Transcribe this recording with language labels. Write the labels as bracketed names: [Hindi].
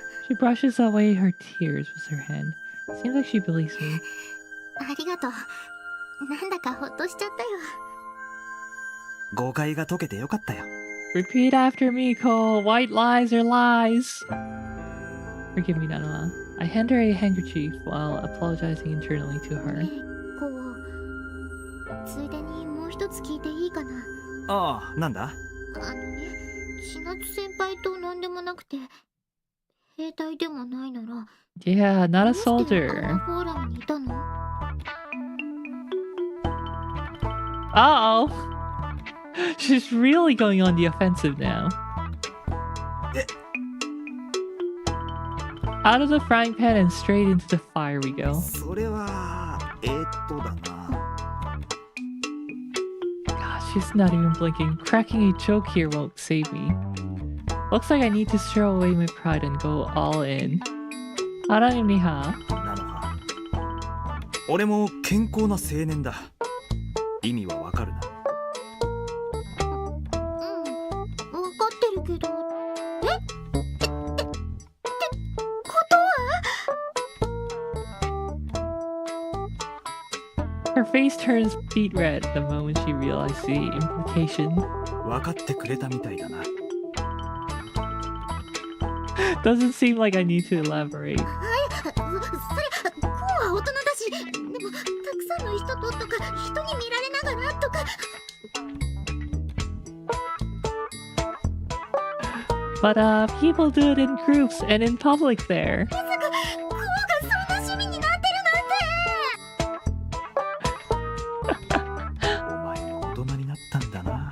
[English] She brushes away her tears with her hand. Seems like she believes me. [Japanese] ありがとう。なんだかほっとしちゃったよ。誤解が解けてよかったよ。 [English] Repeat after me, Cole. White lies are lies. Forgive me, Nanoha. I hand her a handkerchief while apologizing internally to her. [Japanese] こう、ついでにもう一つ聞いていいかな。ああ、なんだ？千夏先輩となんでもなくて、兵隊でもないなら、 [English] Yeah, not a [Japanese] どうしてあ [English] soldier. [Japanese] のフォーラムにいたの？ [English] Uh-oh. She's really going on the offensive now. Out of the frying pan and straight into the fire we go. [Japanese] それは、だな。 [English] God, she's not even blinking. Cracking a joke here won't save me. Looks like I need to throw away my pride and go all in. Nanoha. [Japanese] 俺も健康な青年だ。意味はわかるな。わかってるけど。ってことは？ [English] Her face turns beet red the moment she realizes the implication. [Japanese] わかってくれたみたいだな。 [English] Doesn't seem like I need to elaborate. [Japanese] はい、それ、こうは大人だし、でも、たくさんの人ととか、人に見られながらとか。 [English] But people do it in groups and in public there. [Japanese] まさか、こうがそんな趣味になってるなんて。お前も大人になったんだな。